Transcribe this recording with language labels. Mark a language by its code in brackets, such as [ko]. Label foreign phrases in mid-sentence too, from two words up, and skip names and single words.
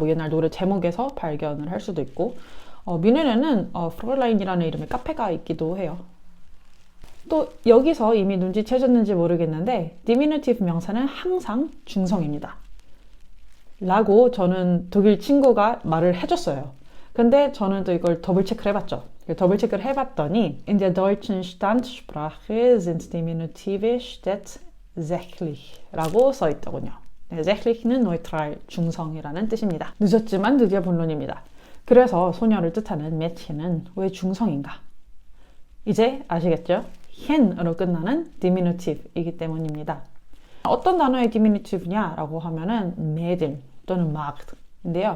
[ko] 옛날 노래 제목에서 발견을 할 수도 있고 뮌헨에는 프로일라인이라는 이름의 카페가 있기도 해요. 또 여기서 이미 눈치채셨는지 모르겠는데 디미누티브 명사는 항상 중성입니다. 라고 저는 독일 친구가 말을 해줬어요. 근데 저는 또 이걸 더블 체크를 해봤죠. 더블 체크를 해봤더니 [de] In der deutschen Standsprache sind Diminutive stets sächlich [ko] 라고 써있더군요. 네, sächlich는 neutral, 중성이라는 뜻입니다. 늦었지만 드디어 본론입니다. 그래서 소녀를 뜻하는 Mädchen은 왜 중성인가? 이제 아시겠죠? 헨으로 끝나는 디미누티브이기 때문입니다. 어떤 단어의 디미누티브냐라고 하면은 매들 또는 magd인데요.